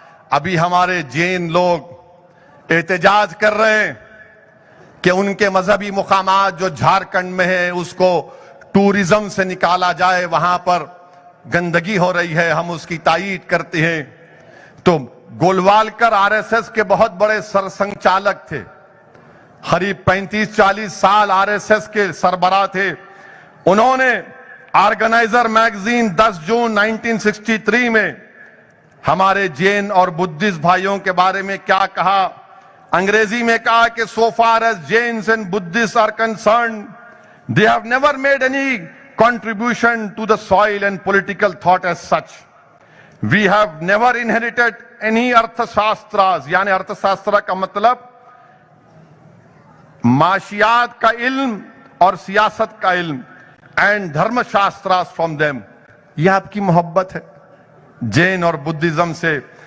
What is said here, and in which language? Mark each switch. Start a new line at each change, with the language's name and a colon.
Urdu: ابھی ہمارے جین لوگ احتجاج کر رہے ہیں کہ ان کے مذہبی مقامات جو جھارکھنڈ میں ہیں اس کو ٹورزم سے نکالا جائے، وہاں پر گندگی ہو رہی ہے، ہم اس کی تائید کرتے ہیں. تو گولوالکر آر ایس ایس کے بہت بڑے سرسنچالک تھے، قریب 35-40 سال آر ایس ایس کے سربراہ تھے. انہوں نے آرگنائزر میگزین 10 جون 1963 میں ہمارے جین اور بدھسٹ بھائیوں کے بارے میں کیا کہا؟ انگریزی میں کہا کہ
English: so far as Jains and Buddhists are concerned, they have never made any contribution to the soil and political thought as such. We have never inherited any arthashastras,
Urdu: یعنی ارتھشاسترا کا مطلب معاشیات کا علم اور سیاست کا علم،
English: and dharma shastras from them.
Urdu: یہ آپ کی محبت ہے جین اور بدھزم سے.